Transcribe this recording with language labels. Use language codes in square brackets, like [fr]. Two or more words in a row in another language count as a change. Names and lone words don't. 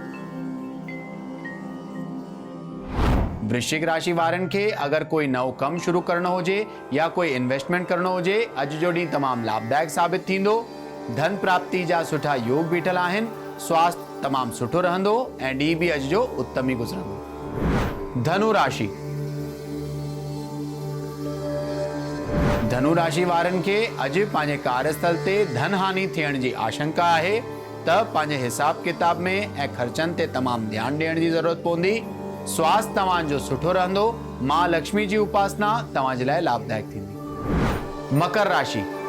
[sd] वृश्चिक राशि वारनि खे अगर कोई नओ कम शुरू करणो हुजे या कोई इन्वेस्टमेंट करणो हुजे, अॼु जो ॾींहुं तमामु लाभदायक साबित थींदो। धन प्राप्ति जा सुठा योग बीठल आहिनि। स्वास्थ्य तमामु सुठो रहंदो ऐं ॾींहुं भी अॼु जो उत्तम ई गुज़रंदो। धनु राशि। धनु राशि वारनि खे अॼु पंहिंजे कार्यस्थल ते धन हानि थियण जी आशंका आहे, त पंहिंजे हिसाब किताब में ऐं ख़र्चनि ते तमामु ध्यानु ॾियण जी ज़रूरत पवंदी। स्वास्थ्य तव्हांजो सुठो रहंदो। मां लक्ष्मी जी उपासना तव्हां जे लाइ लाभदायक थींदी। मकर राशि।